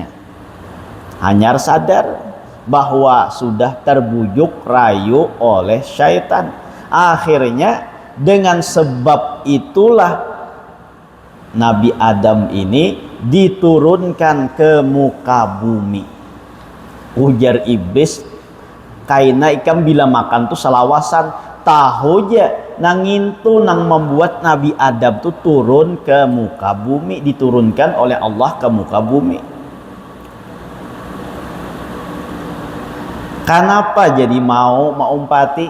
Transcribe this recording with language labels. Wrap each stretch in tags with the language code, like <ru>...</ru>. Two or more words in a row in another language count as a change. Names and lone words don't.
<bjn>Hanyar sadar bahwa sudah terbujuk rayu oleh syaitan.</bjn> <id>Akhirnya dengan sebab itulah Nabi Adam ini diturunkan ke muka bumi.</id> <bjn>Ujar iblis, kaina ikam bila makan tuh salawasan, tahu aja nangintu nang membuat Nabi Adam tuh turun ke muka bumi, diturunkan oleh Allah ke muka bumi. Kenapa jadi mau umpati?</bjn>